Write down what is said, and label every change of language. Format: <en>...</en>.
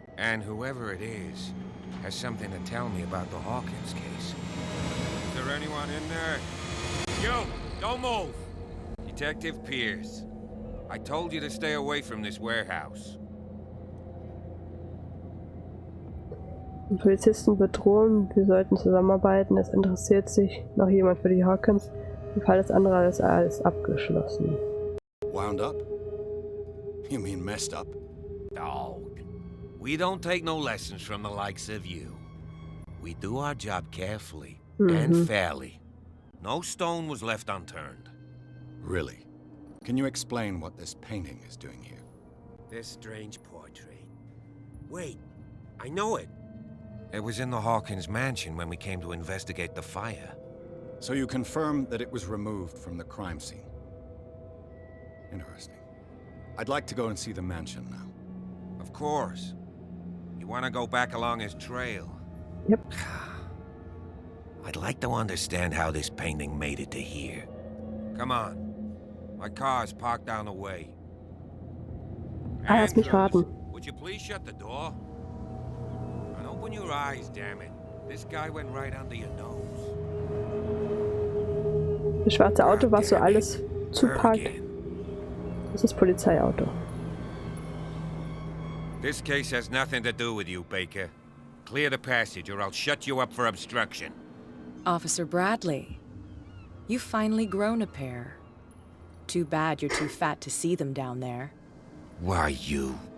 <en>And whoever it is has something to tell me about the Hawkins case. Is there anyone in there? You! Don't move! Detective Pierce. I told you to stay away from this warehouse.</en> <de>Die Polizisten bedrohen, wir sollten zusammenarbeiten, es interessiert sich noch jemand für die Hawkins. Im Fall des anderen ist alles abgeschlossen.</de> <en>Wound up? You mean messed up? Dog. We don't take no lessons from the likes of you. We do our job carefully and fairly. No stone was left unturned. Really? Can you explain what this painting is doing here? This strange portrait. Wait, I know it. It was in the Hawkins mansion when we came to investigate the fire. So you confirm that it was removed from the crime scene? Interesting. I'd like to go and see the mansion now. Of course. You want to go back along his trail? Yep. I'd like to understand how this painting made it to here. Come on. My car's parked down the way.</en> <de>Lass mich raten.</de> <en>Would you please shut the door? And open your eyes, damn it. This guy went right under your nose.</en> <de>Das schwarze Auto, was so alles zuparkt. Das ist das Polizeiauto.</de> <en>This case has nothing to do with you, Baker. Clear the passage or I'll shut you up for obstruction. Officer Bradley, you've finally grown a pair. Too bad you're too fat to see them down there. Why, you?</en>